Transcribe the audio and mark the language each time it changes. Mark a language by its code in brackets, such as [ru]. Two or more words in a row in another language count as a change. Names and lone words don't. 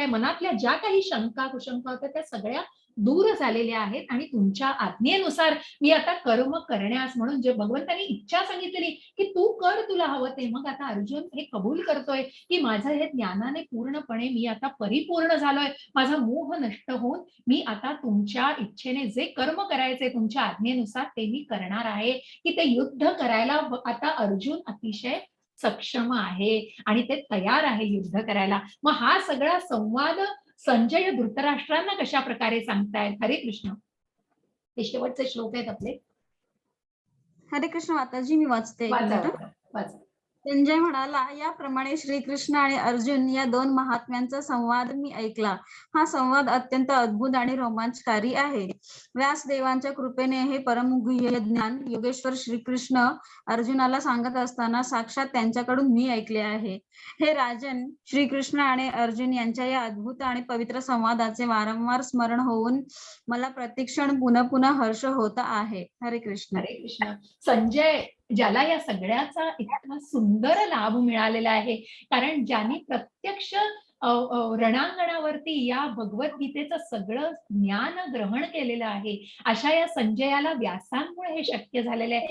[mr] मनातल्या ज्या काही शंका कुशंका होत्या त्या सगळ्या दूर झालेल्या आहेत आणि तुमच्या आज्ञेनुसार मी आता कर्म करण्यास, म्हणून जे भगवंतांनी इच्छा सांगितलेली की तू कर तुला हवं ते, मग आता अर्जुन हे कबूल करतोय की माझं हे ज्ञानाने पूर्णपणे मी आता परिपूर्ण झालोय, माझा मोह नष्ट होऊन मी आता तुमच्या इच्छेने जे कर्म करायचे तुमच्या आज्ञेनुसार ते मी करणार आहे, की ते युद्ध करायला आता अर्जुन अतिशय सक्षम आहे आणि ते तयार आहे युद्ध करायला. मग हा सगळा संवाद संजय धृतराष्ट्रांना कशा प्रकारे सांगतायत? हरे कृष्ण. हे शेवटचे श्लोक आहेत आपले. हरे कृष्ण माताजी, मी वाचते एक मिनिट. वाचा. संजय म्हणाला, याप्रमाणे श्रीकृष्ण आणि अर्जुन या दोन महात्म्यांचा संवाद मी ऐकला. हा संवाद अत्यंत अद्भुत आणि रोमांचकारी आहे. व्यासदेवांच्या कृपेने हे परमगुह्य ज्ञान योगेश्वर श्रीकृष्ण अर्जुनाला सांगत असताना साक्षात त्यांच्याकडून मी ऐकले आहे. हे राजन, श्रीकृष्ण आणि अर्जुन यांच्या या अद्भुत आणि पवित्र संवादाचे वारंवार स्मरण होऊन मला प्रतिक्षण पुन्हा पुन्हा हर्ष होत आहे. हरे कृष्ण. हरे कृष्ण. संजय, ज्याला या सगळ्याचा इतका सुंदर लाभ मिळालेला आहे, कारण ज्यांनी प्रत्यक्ष रणांगणावरती या भगवद्गीतेचं सगळं ज्ञान ग्रहण केलेलं आहे, अशा या संजयाला व्यासांमुळे हे शक्य झालेलं आहे.